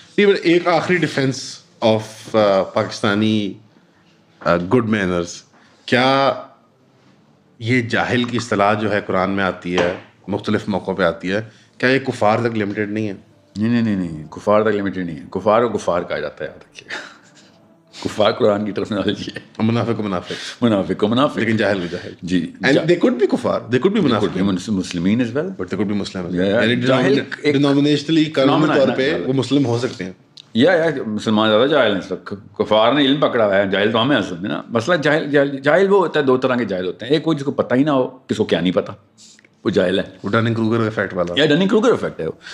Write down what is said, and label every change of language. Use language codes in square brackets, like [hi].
[ur] ایک آخری [en] defence of Pakistani good manners, [ur] کیا یہ جاہل کی اصطلاح جو ہے قرآن میں آتی ہے, مختلف موقعوں پہ آتی ہے, کیا یہ کفار تک لمیٹڈ نہیں ہے؟ نہیں, کفار تک لمیٹڈ نہیں ہے. کفار کو کفار کہا جاتا ہے, یاد رکھیے. کفار قرآن کی ٹرمینالوجی ہے. منافق کو منافق, لیکن جاہل کو جاہل. جی, [en] and they could be کفار, they could be منافق, مسلمین as well, but they could be Muslim as well. [ur] Denominationally قانونی طور پہ وہ مسلم ہو سکتے ہیں. یا مسلمان زیادہ جاہل ہیں. کفار نے علم پکڑا ہوا ہے, جاہل تو ہمیں اصل میں نا. مسئلہ جاہل وہ ہوتا ہے, 2 طرح کے جاہل ہوتے ہیں. ایک وہ جس کو پتہ ہی نہ ہو, کس کو کیا نہیں پتہ, وہ جاہل ہے. وہ ڈننگ کروگر ایفیکٹ والا, یا ڈننگ کروگر ایفیکٹ ہے.